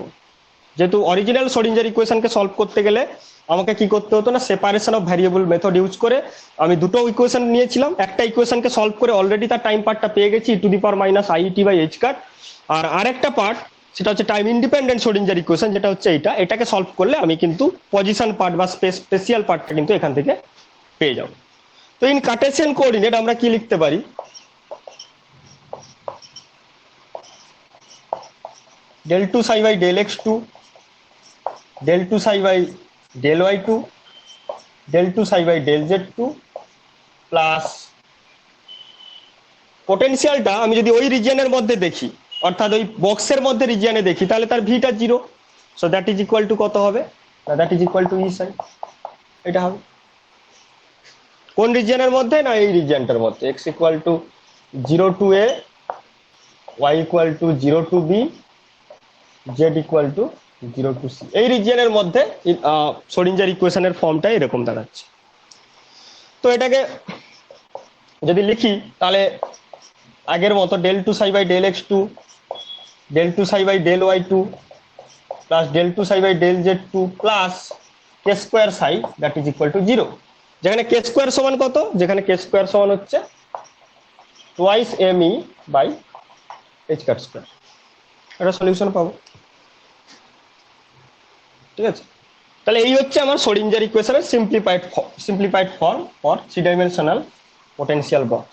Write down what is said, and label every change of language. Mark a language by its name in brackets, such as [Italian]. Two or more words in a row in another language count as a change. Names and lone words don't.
[Bangla] যেহেতু [English] original Schrödinger equationকে [Bangla] সলভ করতে গেলে আমাকে কি করতে হতো না [English] separation of variable method use [Bangla] করে আমি দুটো ইকুয়েশন নিয়েছিলাম, একটা ইকুয়েশনকে সলভ করে অলরেডি তার [English] time partটা [Bangla] পেয়ে গেছি [English] to the power minus it by h cut, [Bangla] আর আরেকটা পার্ট সেটা হচ্ছে [English] time independent Schrödinger equation, [Bangla] যেটা হচ্ছে এটাকে সলভ করলে আমি কিন্তু [English] position part [Bangla] বা [English] spatial partটা [Bangla] কিন্তু এখান থেকে পেয়ে যাব। তো [English] in Cartesian coordinate [Bangla] আমরা কি লিখতে পারি, [English] del 2 psi by del x2, del 2 psi by del y2, del 2 psi by del z2 প্লাস [Bangla] পোটেনশিয়ালটা আমি যদি ওই রিজিয়নের মধ্যে দেখি, অর্থাৎ ওই বক্সের মধ্যে রিজিয়নে দেখি, তাহলে তার ভিটা 0, [English] so that is equal to [Bangla] কত হবে না [English] that is equal to E psi, [Bangla] এটা হবে কোন রিজিয়নের মধ্যে না এই রিজিয়নটার মধ্যে, [English] x equal to 0 to a, y equal to 0 to b, z equal to 0 to c, [Bangla] এই রিজিয়নের মধ্যে শ্রোডিঞ্জার [English] equationের formটা [Bangla] এরকম দাঁড়াচ্ছে। তো এটাকে যদি লিখি তাহলে আগের মতো [English] del 2 psi by del x2, del 2 psi by del y2 plus del 2 psi by del z2 plus k square psi that is equal to 0, [Bangla] যেখানে [English] k square [Bangla] সমান কত, যেখানে [English] k square [Bangla] সমান হচ্ছে [English] twice m E by h cut square, [Bangla] একটা সলিউশন পাবো। ঠিক আছে, তাহলে এই হচ্ছে আমার শ্রোডিঞ্জার ইকুয়েশনের [English] simplified form for three dimensional potential box.